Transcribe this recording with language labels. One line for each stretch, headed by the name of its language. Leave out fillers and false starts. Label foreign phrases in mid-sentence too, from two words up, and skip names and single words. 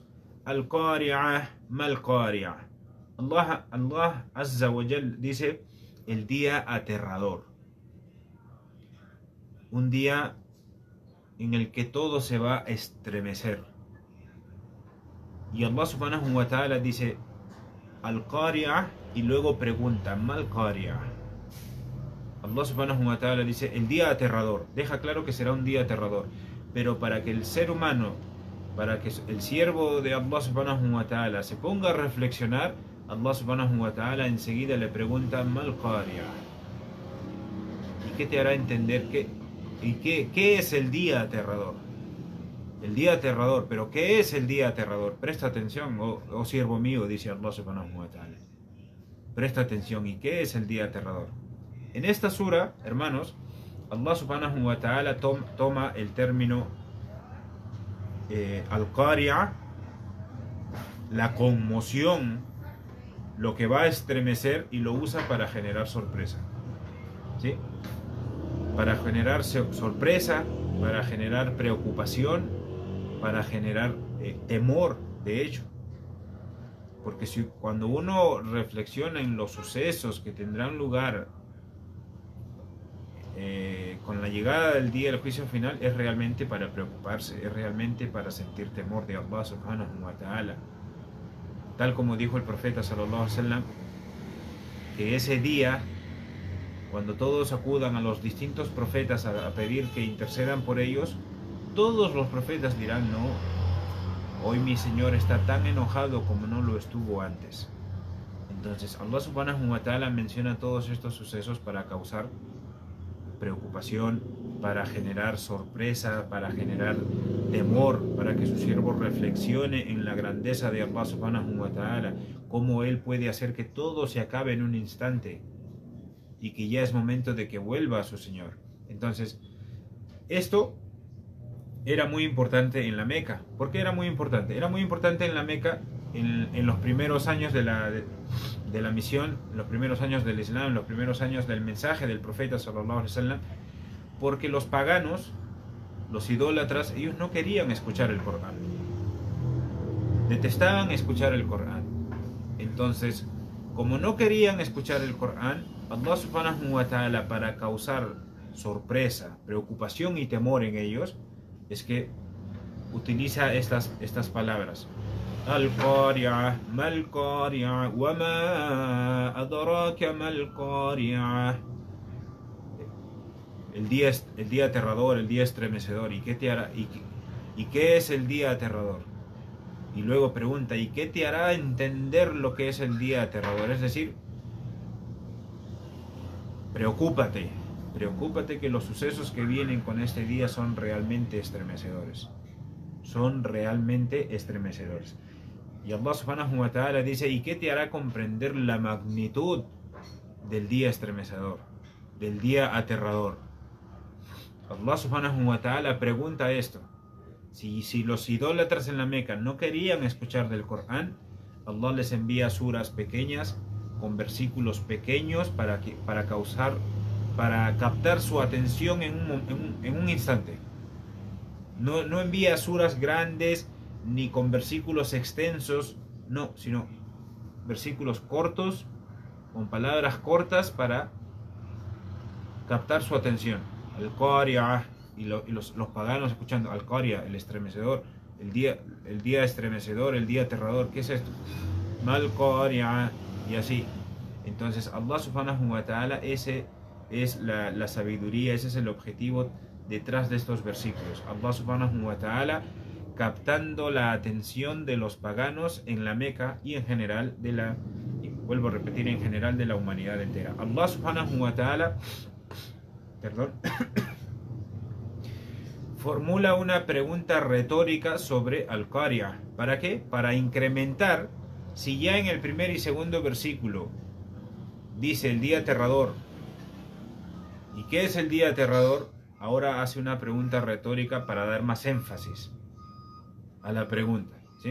Arabic: القارعة ما القارعة.
Spanish: Allah
Arabic: عز وجل
Spanish: dice el día aterrador, un día en el que todo se va a estremecer. Y Allah
Arabic: سبحانه وتعالى
Spanish: dice Al-Qari'ah y luego pregunta
Arabic: ما القارعة.
Spanish: Allah
Arabic: سبحانه وتعالى
Spanish: dice el día aterrador, deja claro que será un día aterrador, pero para que el ser humano, para que el siervo de Allah
Arabic: سبحانه وتعالى
Spanish: se ponga a reflexionar, Allah
Arabic: سبحانه وتعالى
Spanish: enseguida le pregunta
Arabic: ما القارعة.
Spanish: ¿Y qué te hará entender qué es el día aterrador? El día aterrador, pero ¿qué es el día aterrador? Presta atención, oh siervo mío, dice Allah
Arabic: سبحانه وتعالى.
Spanish: Presta atención, ¿y qué es el día aterrador? En esta sura, hermanos, Allah
Arabic: سبحانه وتعالى
Spanish: toma el término al-Qari'a, la conmoción, lo que va a estremecer, y lo usa para generar sorpresa, ¿sí? Para generar sorpresa, para generar preocupación, para generar temor, de hecho. Porque cuando uno reflexiona en los sucesos que tendrán lugar con la llegada del día del juicio final, es realmente para preocuparse, es realmente para sentir temor de Allah
Arabic: سبحانه وتعالى.
Spanish: Tal como dijo el profeta
Arabic: صلى الله عليه وسلم,
Spanish: que ese día, cuando todos acudan a los distintos profetas a pedir que intercedan por ellos, todos los profetas dirán: no, hoy mi Señor está tan enojado como no lo estuvo antes. Entonces Allah
Arabic: سبحانه وتعالى
Spanish: menciona todos estos sucesos para causar preocupación, para generar sorpresa, para generar temor, para que su siervo reflexione en la grandeza de Allah
Arabic: سبحانه وتعالى,
Spanish: cómo Él puede hacer que todo se acabe en un instante y que ya es momento de que vuelva a su Señor. Entonces, esto era muy importante en la Meca. ¿Por qué era muy importante? Era muy importante en la Meca en los primeros años de la misión, en los primeros años del Islam, en los primeros años del mensaje del profeta
Arabic: صلى الله عليه وسلم,
Spanish: porque los paganos, los idólatras, ellos no querían escuchar el Corán, detestaban escuchar el Corán. Entonces, como no querían escuchar el Corán,
Arabic: الله سبحانه وتعالى,
Spanish: para causar sorpresa, preocupación y temor en ellos, es que utiliza estas palabras:
Arabic: القارعة ما القارعة وما أدراك ما القارعة.
Spanish: El día aterrador, el día estremecedor. ¿Y qué te hará? ¿Y qué es el día aterrador? Y luego pregunta: ¿y qué te hará entender lo que es el día aterrador? Es decir, preocúpate que los sucesos que vienen con este día son realmente estremecedores. Son realmente estremecedores. Y Allah
Arabic: سبحانه وتعالى
Spanish: dice: ¿y qué te hará comprender la magnitud del día estremecedor, del día aterrador? Allah
Arabic: سبحانه وتعالى
Spanish: pregunta esto. Si los idólatras en la Meca no querían escuchar del Corán, Allah les envía suras pequeñas con versículos pequeños para captar su atención en un instante. No envía suras grandes ni con versículos extensos, no, sino versículos cortos, con palabras cortas para captar su atención. Al-Qari'ah, y los paganos escuchando Al-Qari'ah, el estremecedor, el día estremecedor, el día aterrador. ¿Qué es esto?
Arabic: ما القارعة,
Spanish: y así. Entonces Allah
Arabic: سبحانه وتعالى,
Spanish: ese es la sabiduría, ese es el objetivo detrás de estos versículos. Allah
Arabic: سبحانه وتعالى
Spanish: captando la atención de los paganos en la Meca y en general vuelvo a repetir, en general de la humanidad entera. Allah
Arabic: سبحانه وتعالى
Spanish: formula una pregunta retórica sobre Al-Qari'ah. ¿Para qué? Para incrementar. Si ya en el primer y segundo versículo dice el día aterrador, ¿y qué es el día aterrador? Ahora hace una pregunta retórica para dar más énfasis a la pregunta, ¿sí?